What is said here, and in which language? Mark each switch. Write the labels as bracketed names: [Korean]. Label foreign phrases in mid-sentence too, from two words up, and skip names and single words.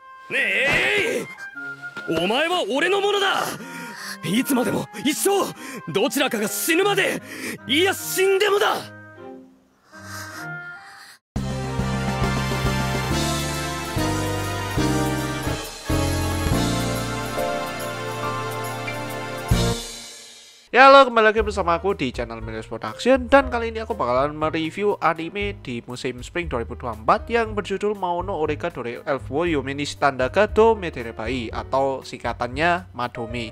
[Japanese] ねえ、お前は俺のものだ。いつまでも一生、どちらかが死ぬまで、いや死んでもだ。 [Indonesian] Ya halo, kembali lagi bersama aku di channel Milius Production. Dan kali ini aku bakalan mereview anime di musim Spring 2024 yang berjudul Mauno Oreka Dore Elf wo Yomeni Shitandaka do Meterebai, atau singkatannya Madomi.